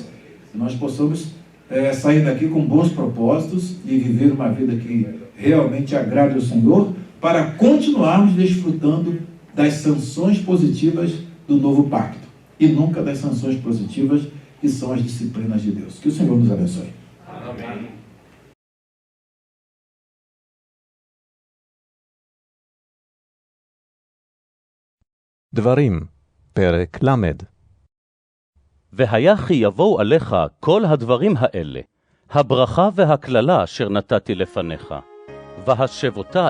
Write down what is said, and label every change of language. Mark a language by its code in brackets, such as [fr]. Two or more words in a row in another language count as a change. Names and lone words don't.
[pt] Que nós possamos sair daqui com bons propósitos e viver uma vida que realmente agrade ao Senhor, para continuarmos desfrutando das sanções positivas do novo pacto, e nunca das sanções positivas que são as disciplinas de Deus. Que o Senhor nos abençoe. Amém. [he] דברים, פרק למד. והיה כי יבואו עליך כל הדברים האלה, הברכה והקללה אשר נתתי לפניך, והשבותה